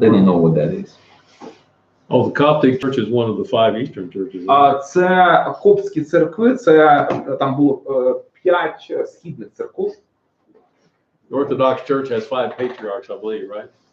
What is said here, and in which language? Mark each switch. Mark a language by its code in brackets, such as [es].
[en] They don't know what that is. Oh, the Coptic Church is one of the 5 Eastern churches. [uk] Це коптські церкви, це там було 5 східних церков. [en] The Orthodox Church has 5 patriarchs, I believe, right?